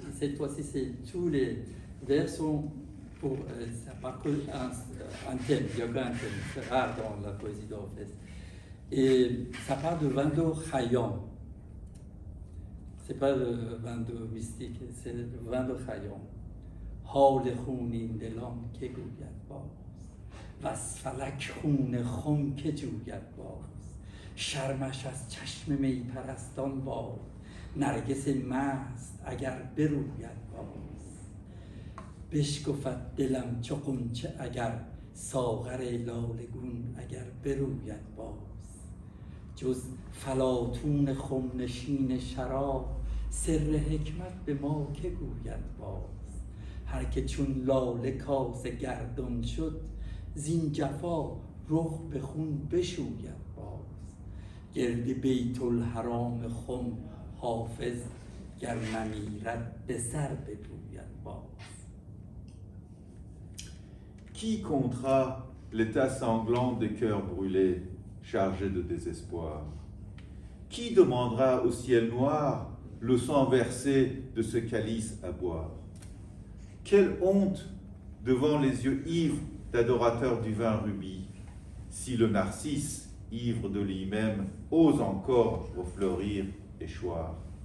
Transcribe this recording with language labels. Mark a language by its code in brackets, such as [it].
[fr] Cette fois-ci, c'est tous les vers sont pour ça part que un thème. Il y a qu'un thème. C'est rare dans la poésie de Hafez. Et ça parle de vin de Khayyam. C'est pas le vin de mystique, c'est le vin de Khayyam. [fa] حال خونین دلان که گوید باز و از فلک خون خم که جوید باز شرمش از چشم می پرستان باد نرگس مست اگر بروید باز بشکفد دلم چو غنچه اگر ساغر لاله گون اگر بروید باز جز فلاطون خم نشین شراب سر حکمت به ما که گوید باز هر که چون لاله کاسه گردان شد زین جفا رخ به خون بشوید باز گرد بیت الحرام خم حافظ گر نمیرد به سر بپوید باز. [fr] Qui comptera l'état sanglant des cœurs brûlés, chargés de désespoir? Qui demandera au ciel noir le sang versé de ce calice à boire? Quelle honte devant les yeux ivres d'adorateurs du vin rubis, si le narcisse, ivre de lui-même, ose encore refleurir et choir.